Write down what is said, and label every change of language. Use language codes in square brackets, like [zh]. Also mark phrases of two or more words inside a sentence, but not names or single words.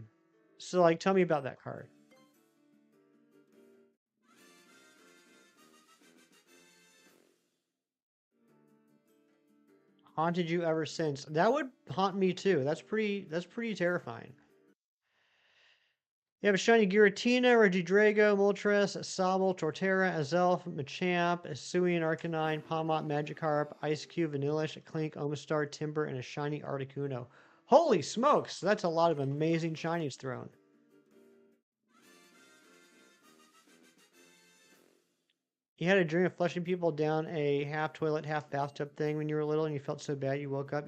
[en] So, like, tell me about that card. Haunted you ever since? That would haunt me too. That's pretty terrifying. You have a shiny Giratina, Regidrago, Moltres, Sobble, Torterra, Azelf, Machamp, Hisuian Arcanine, Palmot, Magikarp, Ice Cube, Vanillish, Clink, Omastar, Timber, and a shiny Articuno. Holy smokes! That's a lot of amazing shinies thrown. You had a dream of flushing people down a half toilet, half bathtub thing when you were little and you felt so bad you woke up.